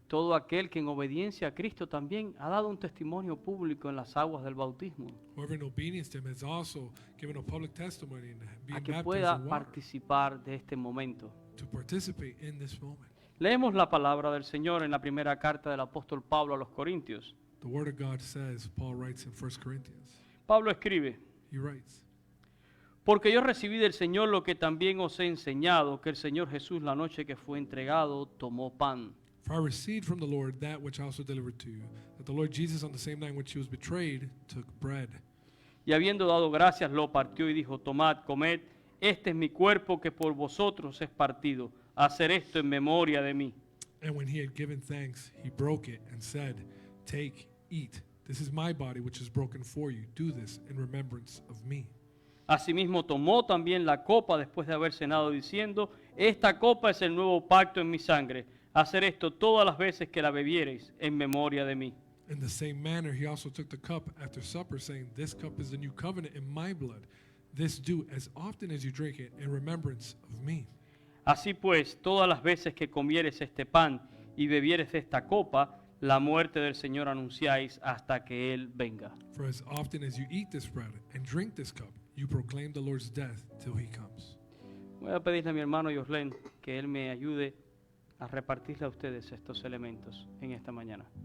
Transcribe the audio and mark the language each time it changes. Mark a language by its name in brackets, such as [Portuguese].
[Spanish] Todo aquel que en obediencia a Cristo también ha dado un testimonio público en las aguas del bautismo, [English] whoever in obedience to Him has also given a public testimony and a being [Spanish] que [English] baptized [Spanish] pueda [English] in water, [Spanish] participar de este momento. [English] to participate in this moment. [Spanish] Leemos la palabra del Señor en la primera carta del apóstol Pablo a los Corintios. [English] The Word of God says, Paul writes in 1 Corinthians, [Spanish] Pablo escribe: [English] he writes, [Spanish] porque yo recibí del Señor lo que también os he enseñado, que el Señor Jesús la noche que fue entregado tomó pan. For I received from the Lord that which I also delivered to you, that the Lord Jesus on the same night in which he was betrayed took bread. Y habiendo dado gracias, lo partió y dijo: tomad, comed, este es mi cuerpo que por vosotros es partido. Hacer esto en memoria de mí. [English] And when he had given thanks, he broke it and said, take, eat. This is my body which is broken for you. Do this in remembrance of me. [Spanish] Asimismo tomó también la copa después de haber cenado, diciendo: esta copa es el nuevo pacto en mi sangre. Hacer esto todas las veces que la bebiereis en memoria de mí. [English] In the same manner, he also took the cup after supper, saying, this cup is the new covenant in my blood. This do as often as you drink it in remembrance of me. [Spanish] Así pues, todas las veces que comieres este pan y bebieres de esta copa, la muerte del Señor anunciáis hasta que Él venga. [English] For as often as you eat this bread and drink this cup, you proclaim the Lord's death till he comes. [Spanish] Voy a pedirle a mi hermano Yoslen que él me ayude a repartirle a ustedes estos elementos en esta mañana.